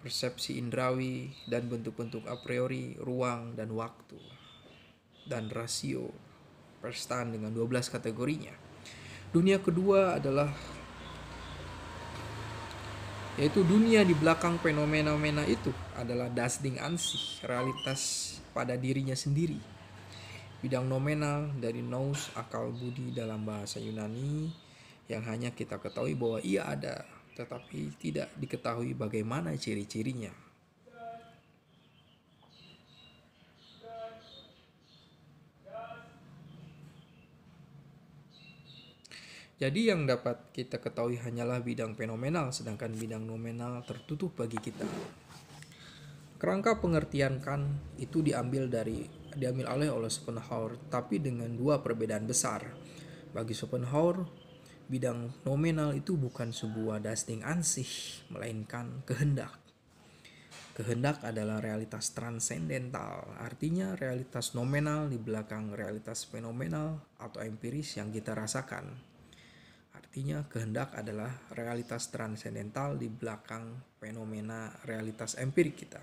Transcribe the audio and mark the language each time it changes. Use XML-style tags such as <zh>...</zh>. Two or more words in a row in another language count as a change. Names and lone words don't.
<id>persepsi indrawi, dan bentuk-bentuk</id> <la>a priori,</la> <id>ruang dan waktu, dan rasio perstaan dengan 12 kategorinya. Dunia kedua adalah yaitu dunia di belakang fenomena-fenomena itu adalah</id> <de>das Ding an sich,</de> <id>realitas pada dirinya sendiri. Bidang nominal dari nous, akal budi dalam bahasa Yunani, yang hanya kita ketahui bahwa ia ada, tetapi tidak diketahui bagaimana ciri-cirinya. Jadi yang dapat kita ketahui hanyalah bidang fenomenal, sedangkan bidang nominal tertutup bagi kita. Kerangka pengertian Kant itu diambil oleh Schopenhauer, tapi dengan dua perbedaan besar. Bagi Schopenhauer, bidang nominal itu bukan sebuah</id> <de>das Ding an sich,</de> <id>melainkan kehendak. Kehendak adalah realitas transendental, artinya realitas nominal di belakang realitas fenomenal atau empiris yang kita rasakan. Artinya kehendak adalah realitas transendental di belakang fenomena realitas empirik kita.</id>